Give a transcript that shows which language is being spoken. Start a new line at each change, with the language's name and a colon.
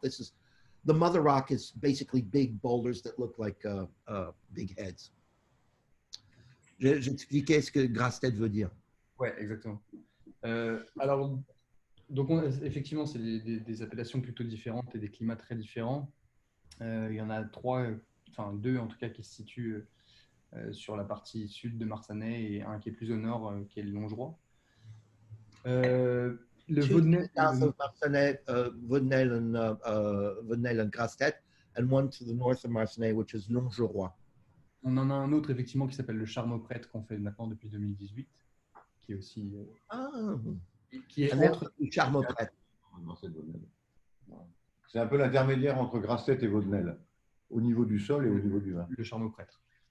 English: This is the mother rock is basically big boulders that look like big heads.
French: J'expliquais ce que Grastet veut dire. Ouais, exactement. Alors, donc effectivement, c'est des appellations plutôt différentes et des climats très différents. Il y en a deux en tout cas qui se situent sur la partie sud de Marsanais et un qui est plus au nord, qui est le Longeroy. Le Vaudenay,
English: south of Marsanais, Vaudenay and Grastet, and one to the north of Marsanais, which is Longeroy.
French: on en a un autre effectivement qui s'appelle le Charmeau-Prêtre qu'on fait maintenant depuis 2018, qui est aussi qui est entre Charmeau-Prêtre. C'est un peu l'intermédiaire entre Grasset et Vaudenel, au niveau du sol et au niveau du vin. le Charmeau-Prêtre.